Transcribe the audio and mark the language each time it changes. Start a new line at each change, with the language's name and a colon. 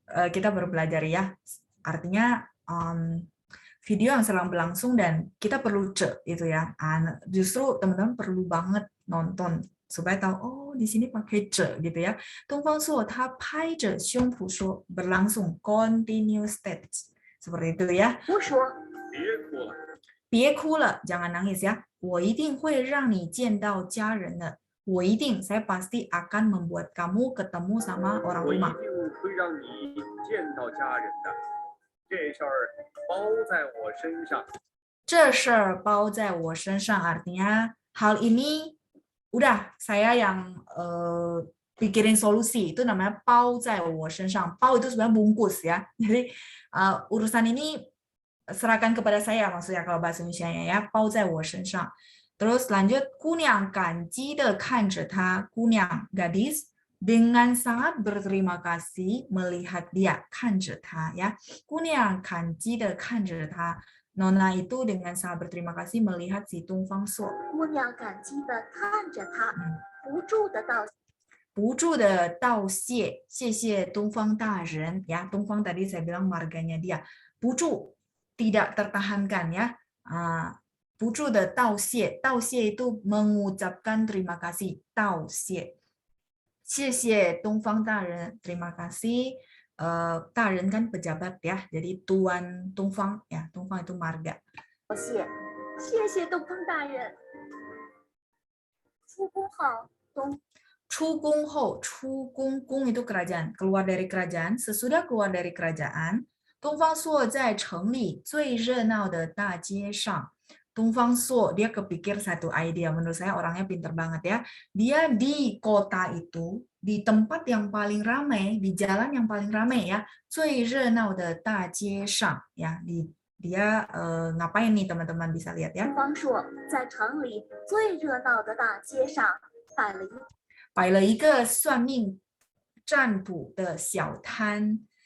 Indonesian: kita baru belajar ya. Artinya video yang sedang berlangsung dan kita perlu itu ya. Justru teman-teman perlu banget nonton supaya tahu oh di sini pakai gitu ya.
Chinese: 东方朔他拍着胸脯说
Indonesian: berlangsung
English: continuous state
Indonesian: seperti itu ya.
Chinese: 胡说，别哭了，
Indonesian: jangan nangis ya.
Chinese: 我一定会让你见到家人的。我一定
Indonesian: saya pasti akan membuat kamu ketemu sama orang
Chinese: 我一
Indonesian: rumah.
Chinese: 定会让你见到家人的。这事儿包在我身上。这事儿包在我身上
Indonesian: artinya hal ini udah saya yang pikirin solusi, itu namanya
Chinese: 包在我身上.
Indonesian: 包 itu sebenarnya bungkus ya. Jadi urusan ini serahkan kepada saya maksudnya kalau bahasa Indonesianya ya,
Chinese: 包在我身上.
Indonesian: Terus lanjut,
Chinese: 姑娘感激地看着他,
Indonesian: 姑娘 gadis dengan sangat berterima kasih melihat dia,
Chinese: 看着他
Indonesian: ya.
Chinese: 姑娘感激地看着他,
Indonesian: Nona itu dengan sangat berterima kasih melihat si 东方朔.
Chinese: 姑娘感激地看着他，不住地道不住的道谢，谢谢东方大人 ya.
Indonesian: 东方 tadi saya bilang marganya dia. 不住 tidak tertahankan ya.
Chinese: 不住的道谢，
Indonesian: 道谢 itu mengucapkan terima kasih, 道谢。
Chinese: 谢谢东方大人,
Indonesian: terima kasih. 大人 kan pejabat ya, jadi Tuan Dongfang ya, Dongfang itu marga.
Chinese: 谢，谢谢东方大人。出宫后，出宫后，出宫
Indonesian: 宫 itu kerajaan, keluar dari kerajaan, sesudah keluar dari kerajaan,
Chinese: 东方朔在城里最热闹的大街上。
Indonesian: 东方朔 dia kepikir satu ide, menurut saya orangnya pinter banget ya. Dia di kota itu, di tempat yang paling ramai, di jalan yang paling ramai ya,
Chinese: 最热闹的大街上
Indonesian: ya. Dia ngapain nih teman-teman bisa lihat ya.
Chinese: 东方朔在城里最热闹的大街上摆了一个算命占卜的小摊.